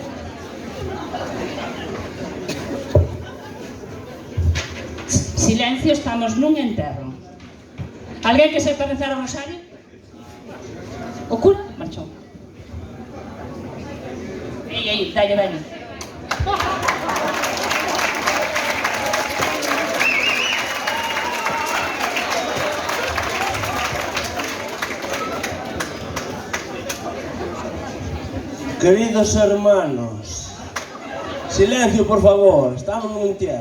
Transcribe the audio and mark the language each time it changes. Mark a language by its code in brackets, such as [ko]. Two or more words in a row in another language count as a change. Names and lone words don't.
[gl] Silencio, estamos nun enterro. Alguén que sepa rezar o rosario? O cura marchou. Ei, dalle, dalle. [es] Queridos hermanos, silencio por favor, estamos nun entierro.